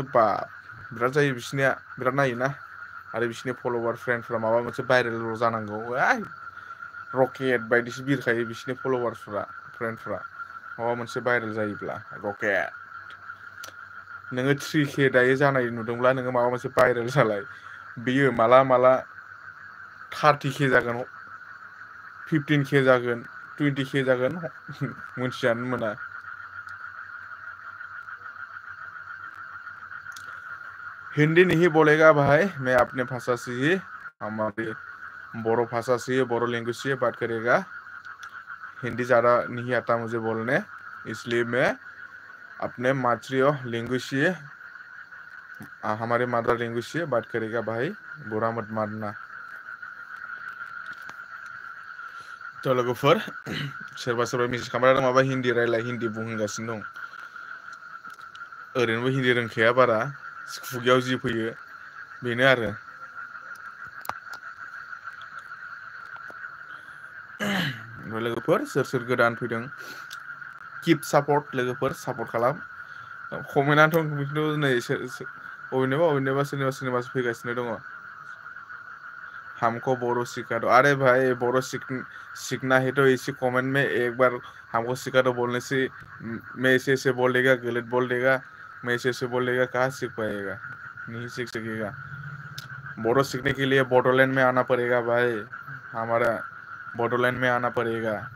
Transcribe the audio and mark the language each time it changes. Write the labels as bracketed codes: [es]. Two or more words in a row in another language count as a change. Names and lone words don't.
[brx] बा बिराद जायो बिसोरनिया बिराद नायोना आरो बिसोरनि फलोवार फ्रेन्डफ्रा माबा मोनसे भाइरेल जानांगौ रकेट बायदिसो बिरखायो बिसोरनि फलोवार्सफ्रा फ्रेन्डफ्रा माबा मोनसे भाइरेल जायोब्ला रकेट नोङो 3K दायो जानाय नुदोंब्ला नोङो माबा मोनसे भाइरेल जालाय बेयो माला 30K जागोन 15K जागोन 20K जागोन मोनथियानो मोना [hi] हिंदी नहीं बोलेगा भाई मैं अपने भाषा से ही हमारी बोरो भाषा से ही बोरो लैंग्वेज से बात करेगा हिंदी ज़्यादा नहीं आता मुझे बोलने इसलिए मैं अपने मातृ लैंग्वेज से हमारे [en] mother language [hi] से बात करेगा भाई बुरा मत मानना [brx] तो लोगोफोर सोरबा मेसेज खालामबाय माबा हिंदी रायलाय हिंदी बुंगासिनो दं ओरैनोबो हिंदी रोंखाया बारा खुगायाव जि फैयो बेनो आरो ओमफ्राय लोगोफोर सोर गोदान फैदों [en] keep support [brx] लोगोफोर सापर्ट खालाम कमेन्टआथ' खिन्थु नै अबेनिबा सोरनिबासो फैगासिनो दङ [hi] हमको बोरो सिखा दो अरे भाई बोरो सीखना है तो इसी कमेंट में एक बार हमको सिखा दो बोलने से मैं ऐसे बोल देगा गलत बोल देगा मैं ऐसे बोल देगा कहाँ सीख पाएगा नहीं सीख सकेगा बोरो सीखने के लिए बोडोलैंड में आना पड़ेगा भाई हमारा बोडोलैंड में आना पड़ेगा